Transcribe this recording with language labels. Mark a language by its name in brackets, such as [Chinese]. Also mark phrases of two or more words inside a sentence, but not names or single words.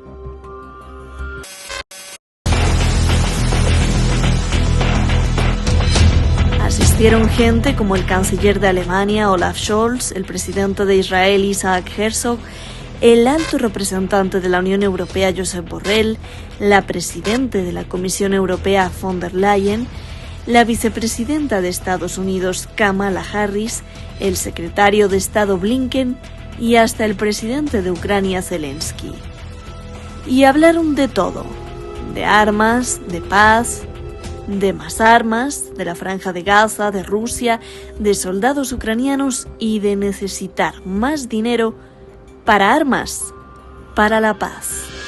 [Spanish] Asistieron gente como el canciller de Alemania Olaf Scholz, el presidente de Israel Isaac Herzog, el alto representante de la Unión Europea Josep Borrell, la presidenta de la Comisión Europea von der Leyen, la vicepresidenta de Estados Unidos Kamala Harris, el secretario de Estado Blinken y hasta el presidente de Ucrania Zelensky. Y hablaron de todo, de armas, de paz, de más armas, de la Franja de Gaza, de Rusia, de soldados ucranianos y de necesitar más dinero para armas, para la paz.